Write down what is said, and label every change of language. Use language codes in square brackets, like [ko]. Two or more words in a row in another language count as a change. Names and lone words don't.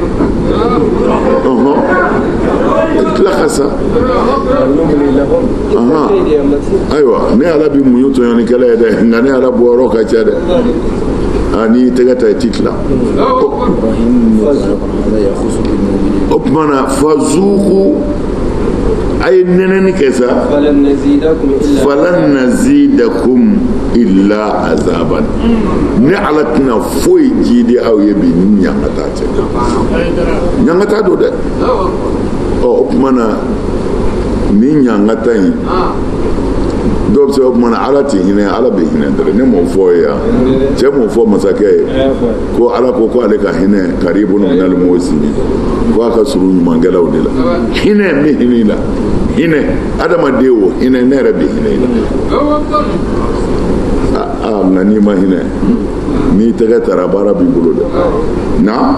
[bm] i tila ka sa ayiwa ne Ala bi muɲu tɔɲɔnikɛla ye dɛ nka ne Ala bɔyɔrɔ ka ca dɛ n'i tɛgɛ ta i t'i tila o tuma na fazuku a ye nɛnɛni kɛ sa [ar] فلن نزيدكم إلا عذابا [bm] ne Ala tɛna foyi jidi aw ye bi ni ɲankata tɛ ɲankata don dɛ o tuma na ni ɲankata in dɔw bɛ se o tuma na Ala tɛ hinɛ Ala bɛ hinɛ dɔrɔn ne m'o fɔ ye yan cɛ m'o fɔ masakɛ ye ko Ala ko ale ka hinɛ [ar] قريب من المحسنين [bm] ko a ka surun ɲumankɛlaw de la hinɛ n bɛ hinɛ i la hinɛ adamaden o hinɛ ne yɛrɛ bɛ hinɛ i la nka n'i ma hinɛ n'i tɛgɛ tara baara b'i bolo dɛ na